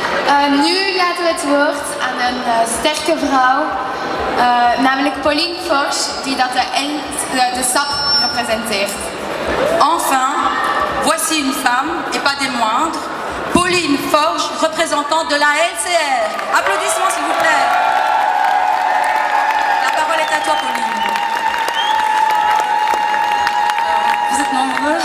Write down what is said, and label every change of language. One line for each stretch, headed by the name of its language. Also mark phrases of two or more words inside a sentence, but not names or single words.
Dutch: Nu laten we het woord aan een sterke vrouw, namelijk Pauline Forge, die de SAP representeert.
French: Enfin, voici une femme, et pas des moindres, Pauline Forge, représentante de la LCR. Applaudissements s'il vous plaît. La parole est à toi, Pauline. Vous êtes nombreux.